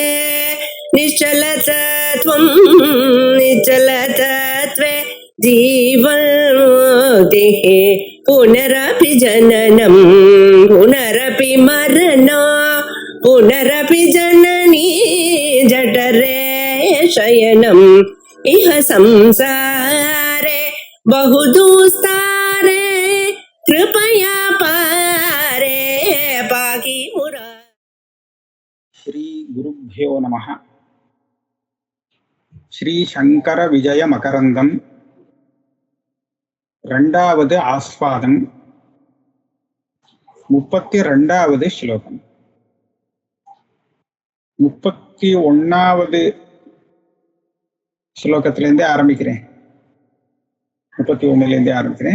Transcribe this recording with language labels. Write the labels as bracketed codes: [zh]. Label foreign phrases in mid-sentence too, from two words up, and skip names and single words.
[sa] निश्चलतत्वं निश्चलतत्वे जीवन्मुक्तिः पुनरपि जननं पुनरपि मरणं पुनरपि जननी जठरे शयनम् इह संसारे बहुदुस्तारे कृपया पारे पाहि मुरा. श्री गुरुभ्यो नमः. श्री शंकर विजय मकरंदम [ta] ரெண்டாவது ஆஸ்வாதம் 32வது ஸ்லோகம். 31வது ஸ்லோகத்திலேருந்தே ஆரம்பிக்கிறேன். 31லேருந்தே ஆரம்பிக்கிறேன்.